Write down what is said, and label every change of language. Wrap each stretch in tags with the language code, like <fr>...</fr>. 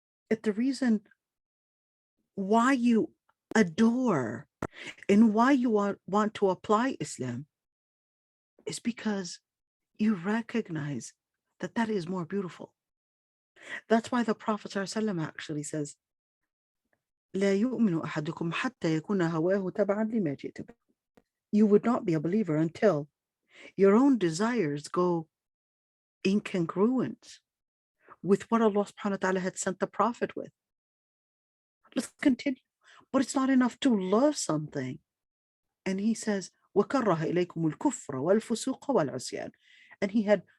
<en>That the reason why you adore and why you want to apply Islam is because you recognize that is more beautiful. That's why the Prophet ﷺ actually says,</en> <ar>لا يؤمن أحدكم حتى يكون هواه تبعا لما جئت به.</ar> <en>You would not be a believer until your own desires go in congruence with what Allah subhanahu wa ta'ala had sent the Prophet with. Let's continue. But it's not enough to love something. And he says,</en> <ar>وَكَرَّهَ إِلَيْكُمُ الْكُفْرَ وَالْفُسُوقَ وَالْعُصْيَانَ.</ar> <en>And he had</en>